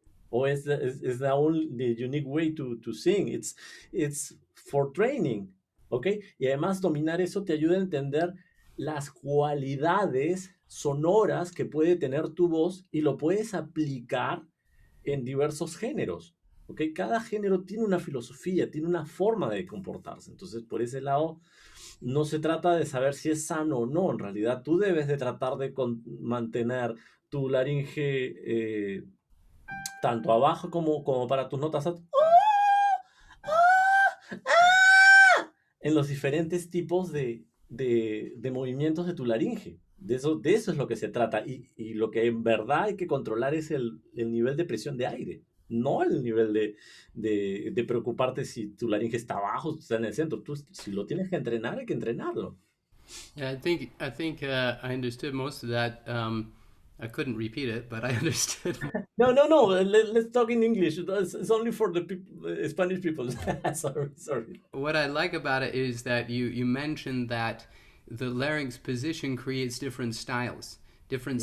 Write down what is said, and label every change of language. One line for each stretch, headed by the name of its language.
English: O is the only the unique way to sing. It's for training, ¿ok?
Spanish: Y además dominar eso te ayuda a entender las cualidades sonoras que puede tener tu voz y lo puedes aplicar en diversos géneros, ¿ok? Cada género tiene una filosofía, tiene una forma de comportarse. Entonces, por ese lado, no se trata de saber si es sano o no. En realidad, tú debes de tratar de mantener tu laringe tanto abajo como para tus notas en los diferentes tipos de movimientos de tu laringe. De eso es lo que se trata. Y lo que en verdad hay que controlar es el nivel de presión de aire, no el nivel de preocuparte si tu laringe está abajo o está en el centro. Tú, si lo tienes que entrenar, hay que entrenarlo.
English: Yeah, I think I understood most of that. I couldn't repeat it, but I understood. No, no, no. Let's talk in English. It's only for the Spanish people. Sorry, sorry. What I like about it is that you mentioned that the larynx position creates different styles, different